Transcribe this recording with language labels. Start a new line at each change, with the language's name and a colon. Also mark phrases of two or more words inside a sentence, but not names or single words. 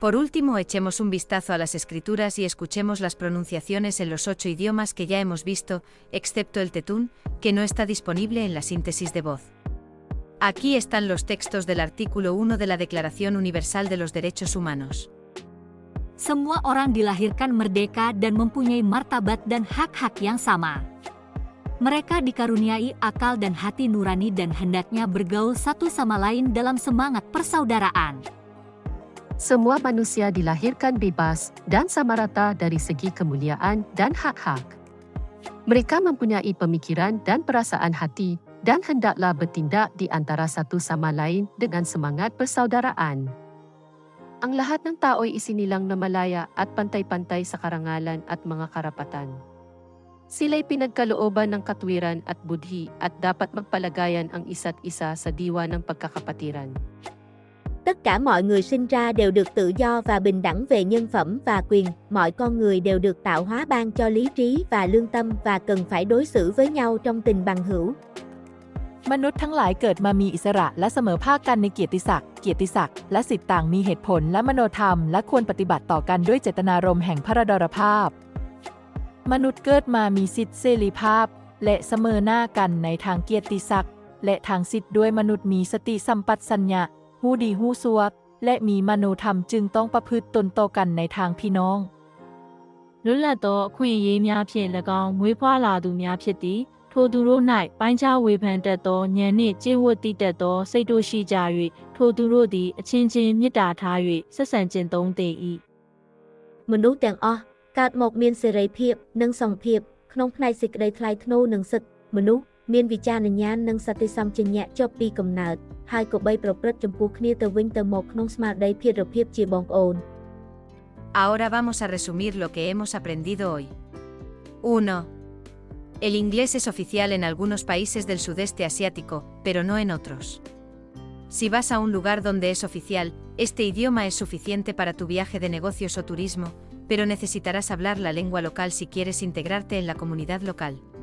Spanish: Por último, echemos un vistazo a las escrituras y escuchemos las pronunciaciones en los 8 idiomas que ya hemos visto, excepto el tetún, que no está disponible en la síntesis de voz. Aquí están los textos del artículo 1 de la Declaración Universal de los Derechos Humanos.
Indonesian: Semua orang dilahirkan merdeka dan mempunyai martabat dan hak-hak yang sama. Mereka dikaruniai akal dan hati nurani dan hendaknya bergaul satu sama lain dalam semangat persaudaraan.
Malay: Semua manusia dilahirkan bebas dan sama rata dari segi kemuliaan dan hak-hak. Mereka mempunyai pemikiran dan perasaan hati dan hendaklah bertindak di antara satu sama lain dengan semangat persaudaraan.
Filipino: Ang lahat ng tao'y isinilang na malaya at pantay-pantay sa karangalan at mga karapatan. Sila'y pinagkalooban ng katwiran at budhi at dapat magpalagayan ang isa't isa sa diwa ng pagkakapatiran.
Vietnamese: Tất cả mọi người sinh ra đều được tự do và bình đẳng về nhân phẩm và quyền, mọi con người đều được tạo hóa ban cho lý trí và lương tâm và cần phải đối xử với nhau trong tình bằng hữu.
Thai: มนุษย์ทั้งหลายเกิดมามีอิสระและเสมอภาคกันในเกียรติศักดิ์และสิทธิต่างมีเหตุผลและมโนธรรมและควรปฏิบัติต่อกันด้วยเจตนารมณ์แห่งพระดรภาพมนุษย์เกิดมามีสิทธิเสรีภาพและเสมอหน้ากันในทางเกียรติศักดิ์และทางสิทธิด้วยมนุษย์มีสติสัมปชัญญะหูดีหูซัวและมีมโนธรรมจึงต้องประพฤติตนต่อกันในทางพี่น้อง
Burmese: လွတ်လပ်သောအခွင့်အရေးများဖြင့်၎င်းမွေးဖွားလာသူများဖြစ်သည်ထိုသူတို့၌ပိုင်းခြားဝေဖန်တတ်သောဉာဏ်နှင့်ကျင့်ဝတ်သိတတ်သောစိတ်တို့ရှိကြ၍ထိုသူတို့သည်အချင်းချင်းမေတ္တာထား၍ဆက်ဆံကျင့်သုံးသင့်၏
Khmer: មនុស្សទាំងអស់កើតមកមានសេរីភាពនិងសន្តិភាពក្នុងផ្នែកសេចក្តីថ្លៃថ្នូរនិងសិទ្ធិមនុស្សមានវិចារណញ្ញាណនិងសតិសម្បជញ្ញៈចុះពីកំណើតហើយក៏បីប្រព្រឹត្តចំពោះគ្នាទៅវិញទៅមកក្នុងស្មារតីភេរភាពជាបងប្អូន
Spanish: Ahora vamos a resumir lo que hemos aprendido hoy. 1. El inglés es oficial en algunos países del sudeste asiático, pero no en otros. Si vas a un lugar donde es oficial, este idioma es suficiente para tu viaje de negocios o turismo, pero necesitarás hablar la lengua local si quieres integrarte en la comunidad local.